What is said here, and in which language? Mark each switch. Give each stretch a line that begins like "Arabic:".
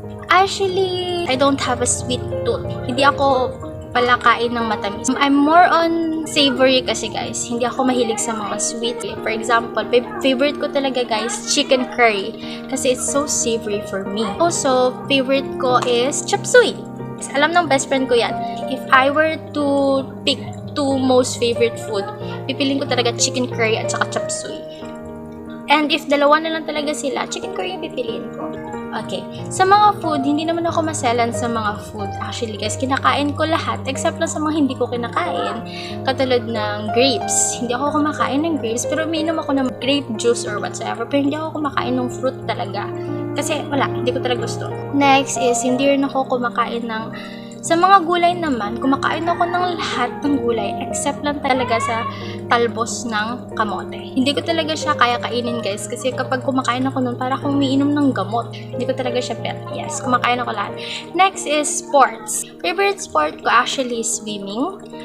English: Actually, I don't have a sweet tooth.
Filipino: Hindi ako palakain ng matamis.
English: I'm more on savory kasi, guys.
Filipino: Hindi ako mahilig sa mga sweet.
English: For example, favorite ko talaga, guys, chicken curry. Kasi it's so savory for me. Also, favorite ko is chop suey.
Filipino: Alam ng best friend ko yan.
English: If I were to pick two most favorite food,
Filipino: pipiliin ko talaga
English: chicken curry at saka chop suey.
Filipino: And if dalawa na lang talaga sila, chicken curry yung pipiliin ko. Okay. Sa mga food, hindi naman ako maselan sa mga food. Actually, guys, kinakain ko lahat except lang sa mga hindi ko kinakain. Katulad ng grapes. Hindi ako kumakain ng grapes, pero umiinom ako ng grape juice or whatsoever. Pero hindi ako kumakain ng fruit talaga. Kasi wala, hindi ko talaga gusto. Next is, hindi rin ako kumakain ng... Sa mga gulay naman, kumakain ako ng lahat ng gulay except lang talaga sa talbos ng kamote. Hindi ko talaga siya kaya kainin, guys, kasi kapag kumakain ako nun, para akong umiinom ng gamot. Hindi ko talaga siya bet. Yes, kumakain ako lahat. Next is sports.
English: Favorite sport ko actually is swimming.